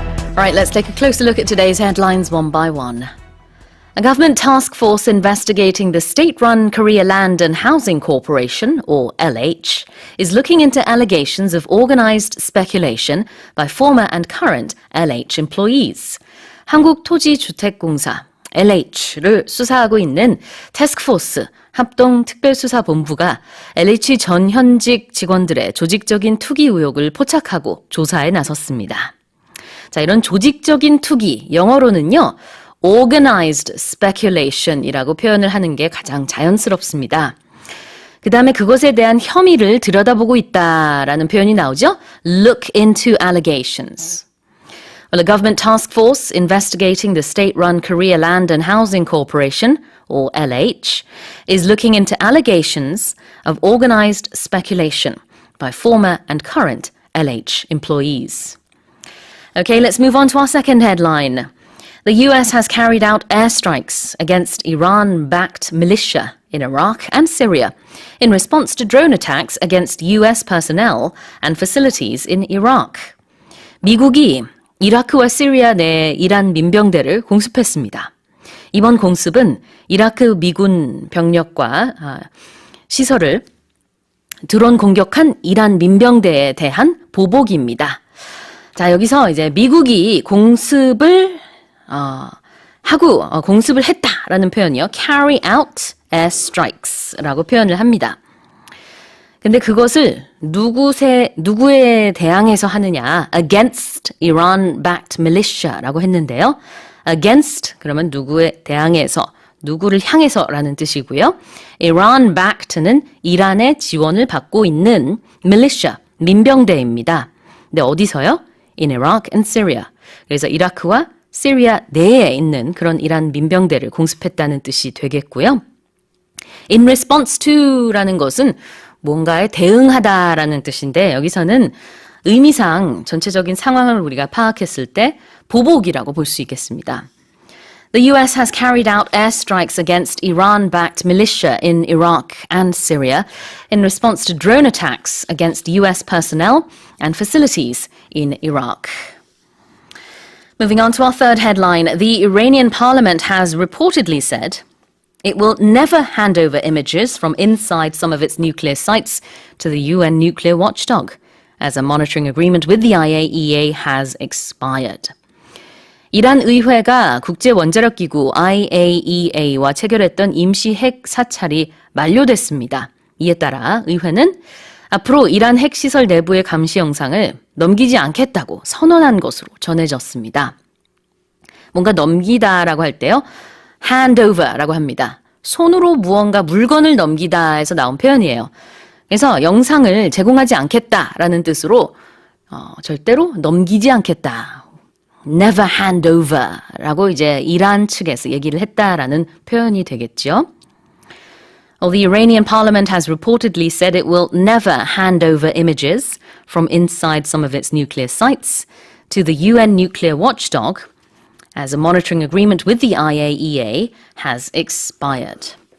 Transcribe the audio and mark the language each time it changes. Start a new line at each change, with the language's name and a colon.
English: All right, let's take a closer look at today's headlines one by one. A government task force investigating the state-run Korea Land and Housing Corporation, or LH, is looking into allegations of organized speculation by former and current LH employees.
Korean: 한국토지주택공사, LH를 수사하고 있는 태스크포스, 합동특별수사본부가 LH 전 현직 직원들의 조직적인 투기 의혹을 포착하고 조사에 나섰습니다. 자, 이런 조직적인 투기, 영어로는요,
English: organized speculation
Korean: 이라고 표현을 하는 게 가장 자연스럽습니다. 그 다음에 그것에 대한 혐의를 들여다보고 있다라는 표현이 나오죠.
English: Look into allegations. Well, a government task force investigating the state-run Korea Land and Housing Corporation, or LH, is looking into allegations of organized speculation by former and current LH employees. Okay, let's move on to our second headline. The US has carried out airstrikes against Iran-backed militia in Iraq and Syria in response to drone attacks against US personnel and facilities in Iraq.
Korean: 미국이 이라크와 시리아 내 이란 민병대를 공습했습니다. 이번 공습은 이라크 미군 병력과 시설을 드론 공격한 이란 민병대에 대한 보복입니다. 자, 여기서 이제 미국이 공습을 했다라는 표현이요.
English: carry out airstrikes
Korean: 라고 표현을 합니다. 근데 그것을 누구에 대항해서 하느냐?
English: against Iran-backed militia
Korean: 라고 했는데요. against 그러면 누구에 대항해서, 누구를 향해서라는 뜻이고요. Iran-backed는 이란의 지원을 받고 있는 militia, 민병대입니다. 근데 어디서요?
English: in Iraq and Syria.
Korean: 그래서 이라크와 시리아 내에 있는 그런 이란 민병대를 공습했다는 뜻이 되겠고요.
English: In response to
Korean: 라는 것은 뭔가에 대응하다라는 뜻인데 여기서는 의미상 전체적인 상황을 우리가 파악했을 때 보복이라고 볼 수 있겠습니다.
English: The US has carried out airstrikes against Iran-backed militia in Iraq and Syria in response to drone attacks against US personnel and facilities in Iraq. Moving on to our third headline, the Iranian parliament has reportedly said it will never hand over images from inside some of its nuclear sites to the UN nuclear watchdog, as a monitoring agreement with the IAEA has expired.
Korean: 이란 의회가 국제원자력기구 IAEA와 체결했던 임시 핵 사찰이 만료됐습니다. 이에 따라 의회는 앞으로 이란 핵시설 내부의 감시 영상을 넘기지 않겠다고 선언한 것으로 전해졌습니다. 뭔가 넘기다라고 할 때요.
English: hand over
Korean: 라고 합니다. 손으로 무언가 물건을 넘기다에서 나온 표현이에요. 그래서 영상을 제공하지 않겠다라는 뜻으로 절대로 넘기지 않겠다.
English: never hand over
Korean: 라고 이제 이란 측에서 얘기를 했다라는 표현이 되겠죠.
English: Well, the Iranian parliament has reportedly said it will never hand over images from inside some of its nuclear sites to the UN nuclear watchdog, as a monitoring agreement with the IAEA has expired.